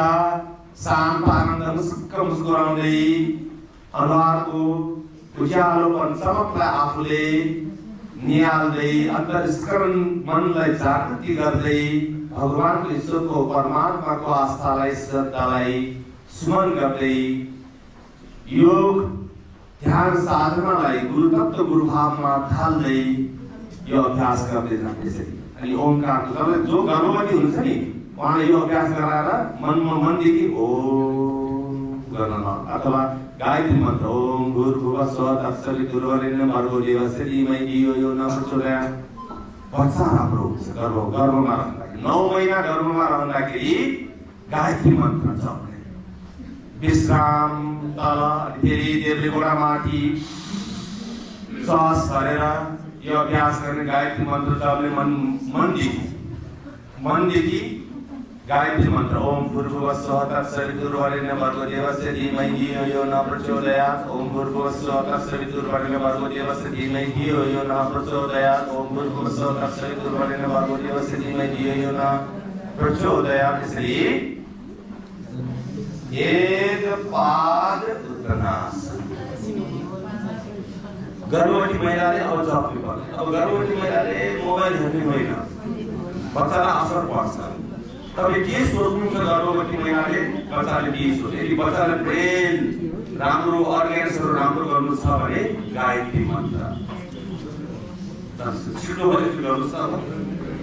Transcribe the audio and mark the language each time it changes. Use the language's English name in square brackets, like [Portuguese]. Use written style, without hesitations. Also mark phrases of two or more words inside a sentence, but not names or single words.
[Nepali] शान्त आनन्द मुस्कुराउँदै अनुहारको उज्यालोपन चमकलाई आफूले निहाल्दै अन्तर्स्करण मनलाई जागृति गर्दै भगवानको ईश्वरको परमात्माको आस्थालाई श्रद्धालाई सुमन गर्दै योग ध्यान साधनालाई गुरुतत्व गुरुभावमा ढाल्दै यो अभ्यास गर्दै जान्छ। त्यसरी अनि ओमकारको जब जो गर्भवती हुन्छ नि उहाँले यो अभ्यास गराएर मनमा मनदेखि ओम गर्न अथवा गायत्री मन्त्र [Sanskrit] ओम भूर्भुवः स्वः तत्सवितुर्वरेण्यं भर्गो देवस्य धीमहि धियो यो न प्रचोदयात्। [Nepali] बच्चा राम्रो हुन्छ गर्भमा रहँदाखेरि, 9 महिना गर्भमा रहँदाखेरि गायत्री मन्त्र जप्ने, विश्राम तल फेरि देब्रे गोडा माथि श्वास भरेर यो अभ्यास गर्ने गायत्री मन्त्र जपले मनदेखि गायत्री मन्त्र [Sanskrit] ओम भूर्भुवः स्वः तत्सवितुर्वरेण्यं भर्गो देवस्य धीमहि धियो यो न प्रचोदयात्। ओम भूर्भुवः स्वः तत्सवितुर्वरेण्यं भर्गो देवस्य धीमहि धियो यो न प्रचोदयात्। ओम भूर्भुवः स्वः तत्सवितुर्वरेण्यं भर्गो देवस्य धीमहि धियो यो न प्रचोदयात्। [Nepali] इसलिए एक पाद उत्तरासन। गर्भवती महिलाले अब जप्नु पर्छ। अब गर्भवती महिलाले मोबाइल हेर्ने होइन, बच्चालाई असर पर्छ। तपाईँ के सोच्नुहुन्छ गर्भवती महिलाले बच्चाले के सोच्छ? यदि बच्चाले ब्रेन राम्रो अर्ग्यान्सहरू राम्रो गर्नु छ भने गायत्री मन्त्र छिटो गर्नुहोस् न।